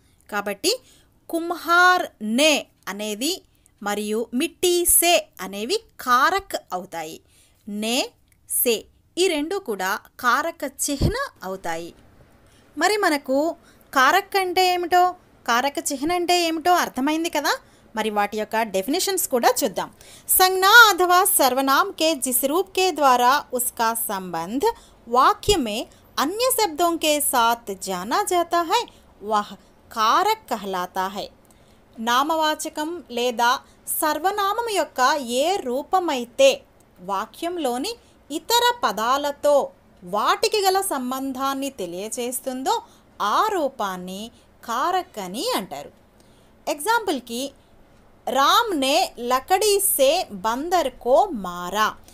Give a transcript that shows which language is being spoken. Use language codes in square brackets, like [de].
[te] కాబట్టి కుమ్హార్ నే అనేది మరియు మిట్టి సే అనేవి కారక్ అవుతాయి. నే, సే ఈ రెండు కూడా కారక చిహ్న అవుతాయి. మరి మనకు కారక్ అంటే ఏమిటో, కారక చిహ్న అంటే ఏమిటో అర్థమైంది కదా. మరి వాటి యొక్క డెఫినేషన్స్ కూడా చూద్దాం. [hi] संज्ञा अथवा सर्वनाम के जिस रूप के द्वारा उसका संबंध वाक्य में अन्य शब्दों के साथ जाना जाता है वह कारक कहलाता है. [te] నామవాచకం లేదా సర్వనామం యొక్క ఏ రూపమైతే వాక్యంలోని ఇతర పదాలతో వాటికి గల సంబంధాన్ని తెలియచేస్తుందో ఆ రూపాన్ని కారక్ అని అంటారు. ఎగ్జాంపుల్కి [hi] రామ్ నే లకడీ సే బందర్ కో మారా.